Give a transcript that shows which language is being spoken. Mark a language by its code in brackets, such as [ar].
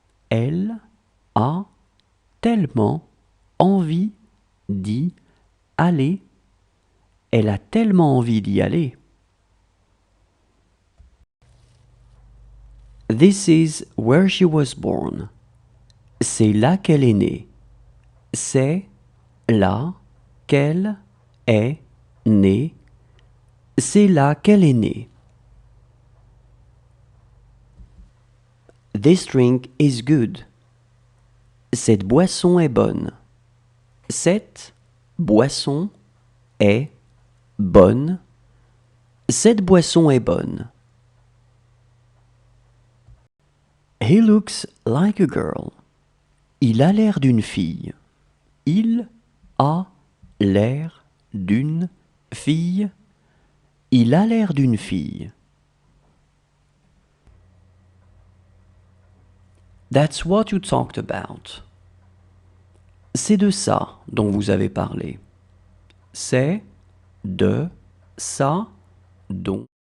[fr] Elle a tellement envie d'y aller. Elle a tellement envie d'y aller. [en] This is where she was born. [fr] C'est là qu'elle est née. C'est là qu'elle est née. C'est là qu'elle est née. [en] This drink is good. [fr] Cette boisson est bonne. Cette boisson est bonne. Cette boisson est bonne. [en] He looks like a girl. [fr] Il a l'air d'une fille. Il a l'air d'une fille. Il a l'air d'une fille. [en] That's what you talked about. [fr] C'est de ça dont vous avez parlé. C'est de ça dont